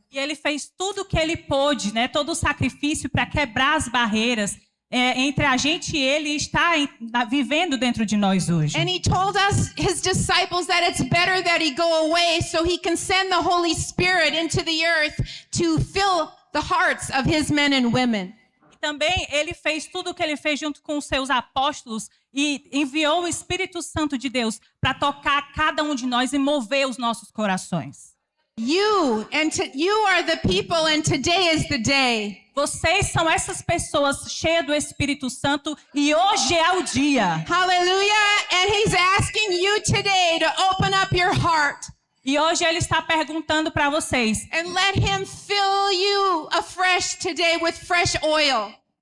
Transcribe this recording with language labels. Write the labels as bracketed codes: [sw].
[pt] E ele fez tudo o que ele pôde, né? Todo o sacrifício para quebrar as barreiras entre a gente e ele está vivendo dentro de nós hoje. [en] And he told us, his disciples, that it's better that he go away so he can send the Holy Spirit into the earth to fill the hearts of his men and women. [pt] E também ele fez tudo o que ele fez junto com os seus apóstolos e enviou o Espírito Santo de Deus para tocar cada um de nós e mover os nossos corações. [en] You are the people, and today is the day. [pt] Vocês são essas pessoas cheias do Espírito Santo e hoje é o dia. [en] Hallelujah. And he's asking you today to open up your heart [pt] E hoje ele está perguntando para vocês: [en] and let him fill you afresh today with fresh oil.